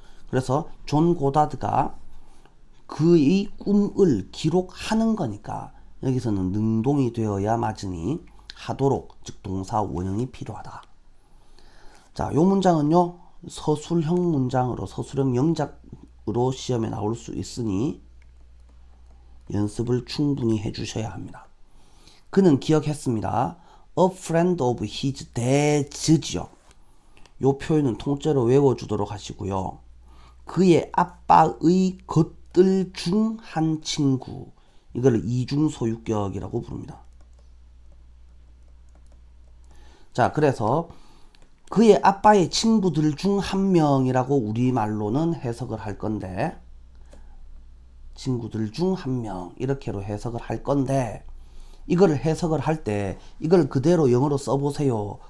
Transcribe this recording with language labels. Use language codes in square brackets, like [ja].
[ko] 그래서 존 고다드가 그의 꿈을 기록하는 거니까 여기서는 능동이 되어야 맞으니 하도록 즉 동사 원형이 필요하다. 자, 요 문장은요 서술형 문장으로 서술형 영작으로 시험에 나올 수 있으니 연습을 충분히 해주셔야 합니다. 그는 기억했습니다. [en] A friend of his dad지요. [ko] 요 표현은 통째로 외워주도록 하시고요. 그의 아빠의 것들 중 한 친구, 이걸 이중소유격이라고 부릅니다. 자, 그래서 그의 아빠의 친구들 중 한 명이라고 우리말로는 해석을 할 건데, 친구들 중 한 명 이렇게로 해석을 할 건데, 이거를 해석을 할 때 이걸 그대로 영어로 써보세요.